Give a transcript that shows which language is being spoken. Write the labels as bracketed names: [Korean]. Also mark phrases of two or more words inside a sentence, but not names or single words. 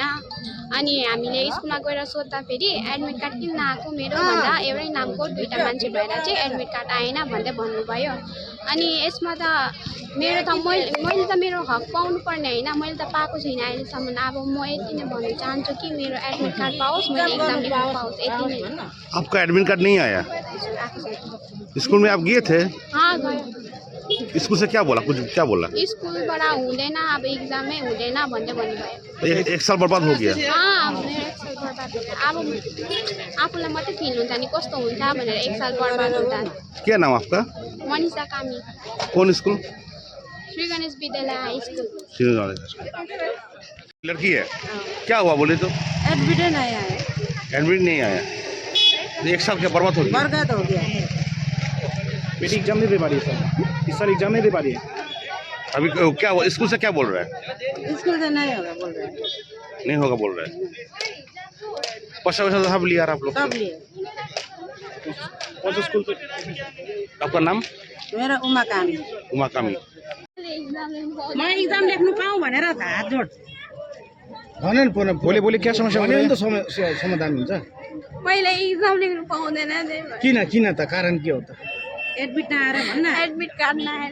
[Nepali] अनि हामीले स्कुलमा गएर सोद्धाखेरि एडमिट कार्ड किन नआएको मेरो भन्दा एउटै नामको दुईटा मान्छे भएर चाहिँ एडमिट कार्ड आएन भन्दै भन्नुभयो। अनि यसमा त मेरो त मैले त मेरो हक पाउनु पर्ने हैन, मैले त पाएको छैन अहिलेसम्म। अब म यति नै भन्न चाहन्छु कि मेरो एडमिट कार्ड पाओस्, मैले एक्जाम दिन पाओस्, यति नै। [Hindi] आपका एडमिट कार्ड नहीं आया? स्कूल में आप गए थे? [Nepali] हाँ गयो। [Hindi] स्कूल से क्या बोला, कुछ क्या बोला? [Nepali] स्कुलबाट हुँदैन, अब एक्जामै हुँदैन भन्दै भन्नुभयो। [Hindi] एक साल बर्बाद हो गया। [Nepali] मेरो एक साल बर्बाद हुन्छ। अब आफूलाई मात्रै फिल हुन्छ नि कस्तो हुन्छ भनेर एक साल बर्बाद हुँदा। [Hindi] क्या नाम आपका? मनीषा कामी, कौन स्कूल? श्री गणेश विद्यालय हाई स्कुल। लड़की है, क्या हुआ बोले तो? एडमिट नहीं आया। एडमिट नहीं आया, एक साल क्या बर्बाद हो गया? बर्बाद हो गया। बेटी एग्जाम नहीं दे पा रही है सर, इस साल एग्जाम नहीं दे पा रही है। अभी क्या स्कूल से क्या बोल रहा है? स्कूल से नहीं होगा बोल रहे हैं। नहीं होगा बोल रहा है। पैसा वैसा सब लिया आप लोग? सब लिए। कौन सा स्कूल पे? आपका नाम? मेरा उमा कामी। उमा कामी। [Nepali] म एक्जाम लेख्नु पाऊँ भनेर हात जोड। बोले बोले क्या समस्या भने नि त समाधान हुन्छ। मैले एक्जाम लेख्नु पाउँदैन, किन किन त कारण के हो त? एडमिट नआएर भन्न। एडमिट कार्ड नआएर